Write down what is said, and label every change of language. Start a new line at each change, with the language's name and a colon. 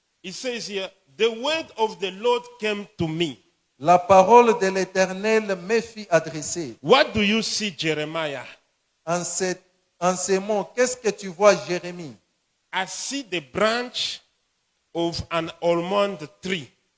English: It says here, the word of the Lord came to me.
French: La parole de l'Éternel me fut adressée.
English: What do you see, Jeremiah?
French: En ces mots, qu'est-ce que tu vois, Jérémie?
English: I see the branch of an almond tree.